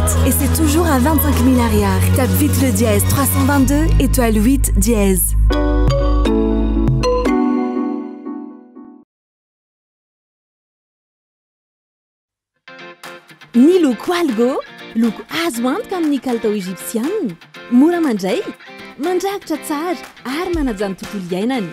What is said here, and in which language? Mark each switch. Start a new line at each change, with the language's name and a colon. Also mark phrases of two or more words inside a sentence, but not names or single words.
French: Et c'est toujours à 25 000 arrière. Tape vite le dièse 322 étoile 8 dièse.
Malagasy: Ny loko algo, loko azo antoka amin'ny kalitao egyptienne. Mora mandray, mandrakitra tsara ary manaja ny tontolo iainana.